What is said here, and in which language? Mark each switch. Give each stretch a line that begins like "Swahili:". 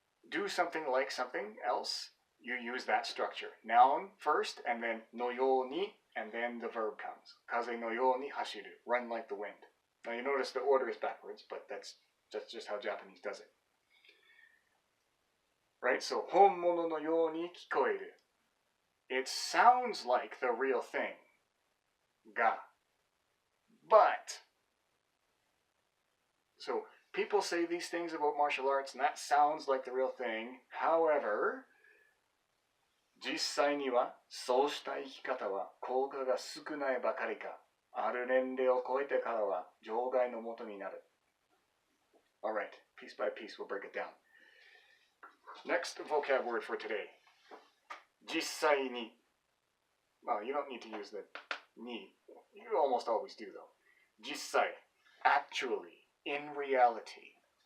English: Do something like something else, you use that structure. Noun first, and then のように, and then the verb comes.
Japanese: 風のように走る.
English: Run like the wind. Now you notice the order is backwards, but that's just how Japanese does it. Right?
Japanese: So, 本物のように聞こえる.
English: It sounds like the real thing.
Japanese: が.
English: But, so people say these things about martial arts, and that sounds like the real thing.
Japanese: However, 実際にはそうした生き方は効果が少ないばかりか、ある年齢を超えてからは場外のもとになる.
English: Alright, piece by piece we'll break it down. Next vocab word for today.
Japanese: 実際に.
English: Well, you don't need to use the に. You almost always do though. 実際.Actually. In reality.